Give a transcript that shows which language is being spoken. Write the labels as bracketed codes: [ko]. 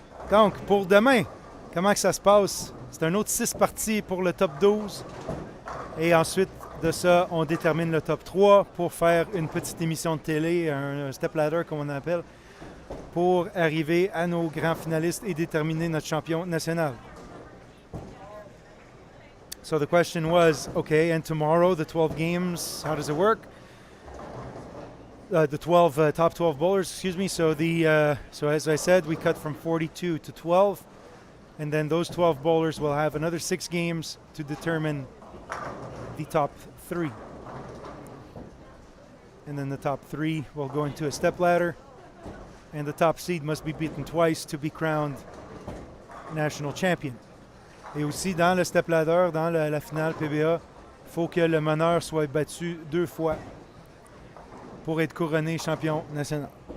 [fr] Donc, pour demain, comment que ça se passe? C'est un autre 6 parties pour le top 12. Et ensuite de ça, on détermine le top 3 pour faire une petite émission de télé, un step ladder comme on appelle, pour arriver à nos grands finalistes et déterminer notre champion national. [en] So the question was, okay, and tomorrow the 12 games, how does it work? The 12 top 12 bowlers, excuse me. So so as I said, we cut from 42 to 12, and then those 12 bowlers will have another 6 games to determine the top 3. And then the top 3 will go into a step ladder, and the top seed must be beaten twice to be crowned national champion. [fr] Et aussi, dans le step ladder, dans la finale PBA, il faut que le meneur soit battu 2 fois pour être couronné champion national.